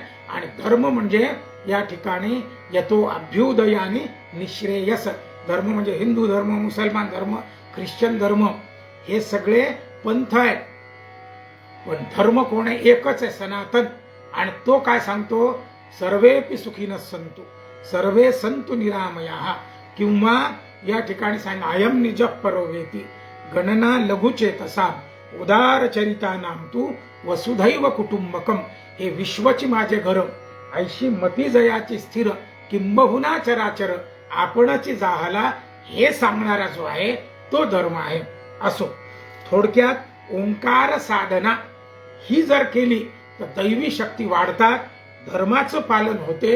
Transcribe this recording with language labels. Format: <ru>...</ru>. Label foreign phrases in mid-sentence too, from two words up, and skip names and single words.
<mr>आणि धर्म म्हणजे या ठिकाणी येतो अभ्युदय आणि निश्रेयस. धर्म म्हणजे हिंदू धर्म, मुसलमान धर्म, ख्रिश्चन धर्म, हे सगळे पंथ आहेत. पण धर्म कोण आहे? एकच आहे, सनातन. आणि तो काय सांगतो?</mr> <sa>सर्वेपि सुखीनः सन्तु, सर्वे सन्तु निरामयाः.</sa> <mr>किंवा या ठिकाणी सांग</mr> <sa>अयम निज परोवेती गणना लघुचेतसा उदारचरिता नाम तू वसुधैव कुटुंबकम.</sa> <mr>हे विश्वची माझे घर, ऐशी मती जयाची स्थिर, किंबहुना चराचर आपणची जाहला, हे सांगणारा जो आहे तो धर्म आहे. असो, थोडक्यात ओंकार साधना ही जर केली तर दैवी शक्ती वाढतात, धर्माचं पालन होते.</mr>